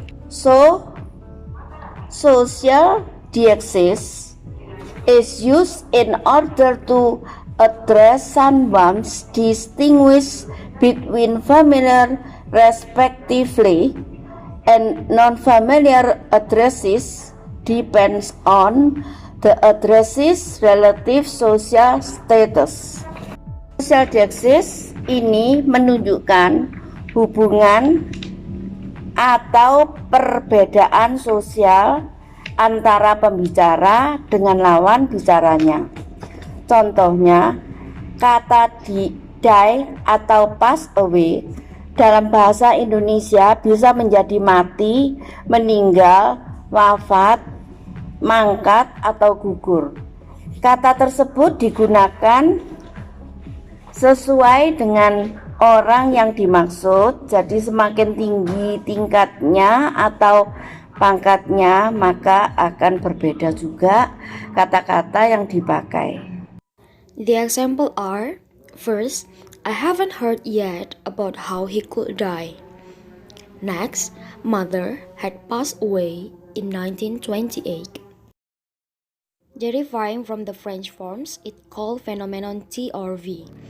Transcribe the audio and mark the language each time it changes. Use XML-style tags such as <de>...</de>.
<en>So, social deexis is used in order to address someone's distinguish between familiar respectively and non-familiar addresses depends on the addresses relative social status.</en> <id>Social deexis ini menunjukkan hubungan atau perbedaan sosial antara pembicara dengan lawan bicaranya. Contohnya, kata die atau pass away dalam bahasa Indonesia bisa menjadi mati, meninggal, wafat, mangkat, atau gugur. Kata tersebut digunakan sesuai dengan orang yang dimaksud, jadi semakin tinggi tingkatnya atau pangkatnya, maka akan berbeda juga kata-kata yang dipakai.</id> <en>The example are: first, I haven't heard yet about how he could die. Next, mother had passed away in 1928. Deriving from the French forms, it called phenomenon T or V.</en>